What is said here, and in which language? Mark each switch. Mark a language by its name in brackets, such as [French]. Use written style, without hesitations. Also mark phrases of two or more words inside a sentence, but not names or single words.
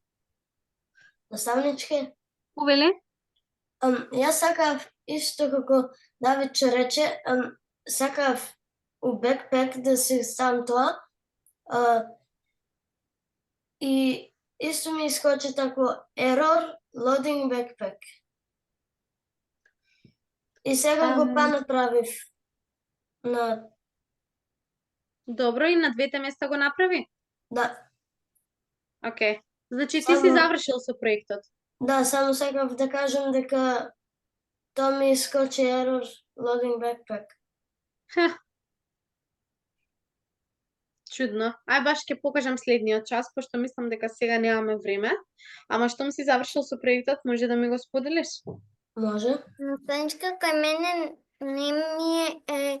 [Macedonian] Наставничке? Увели? Јас сакав исто како Давид че рече, сакав у бекпек да се ставам тоа. И исто ми искочи тако [English] error loading backpack. [Macedonian] И сега го направив на... Добро, и на двете места го направи? Да. Океј. Значи ти си завршил со проектот? Да, само сакав да кажам дека тоа ми искочи [English] error loading backpack. [Macedonian] Чудно. Ај баш ќе покажам следниот час, пошто мислам дека сега немаме време. Ама штом си завршил со проектот, може да ми го споделиш? Може. Наставничка, кај мене не ми е...